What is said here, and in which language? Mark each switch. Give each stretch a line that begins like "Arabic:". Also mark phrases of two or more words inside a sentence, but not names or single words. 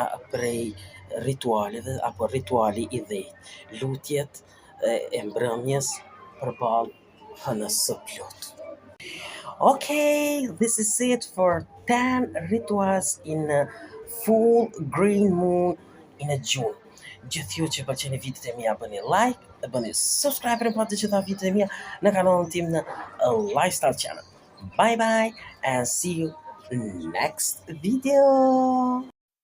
Albanian: prej ritualeve apo rituali i dhejtë, lutjet e mbrëmjes përballë hënës së plot.
English: Okay, this is it for 10 rituals in a full green moon in a June.
Albanian: Gjithë ju që pëlqeni videot e mia bëni like, e bëni subscribe për të gjitha videot e mia në kanalin tim në
English: Lifestyle Channel. Bye bye and see you next video.